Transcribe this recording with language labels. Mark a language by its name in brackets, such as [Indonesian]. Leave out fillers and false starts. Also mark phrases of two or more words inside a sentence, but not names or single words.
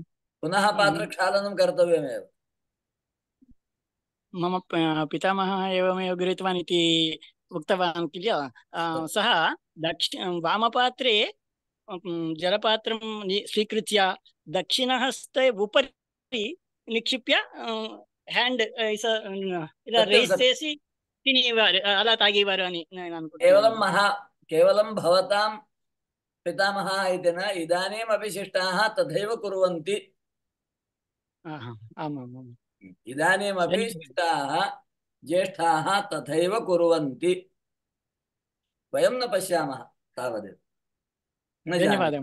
[Sanskrit] पुनः पात्रक्षालनं कर्तव्यमेव। मम पितामहः एवमेव गृहीतवान् इति उक्तवान् किल। सः वामपात्रे जलपात्रं स्वीकृत्य दक्षिणहस्ते उपरि निक्षिप्य [Telugu] హ్యాండ్ ఇలా రేస్ చేసి తినేవారు, అలా తాగేవారు అని నేను అనుకుంటున్నాను. [Sanskrit] కేవలం భవతాం పితామహः इति न, इदानीमपि शिष्टाः तथैव कुर्वन्ति। इदानीमपि शिष्टाः ज्येष्ठाः तथैव कुर्वन्ति, वयं न पश्यामः तावदेव। [Telugu] ధన్యవాదం.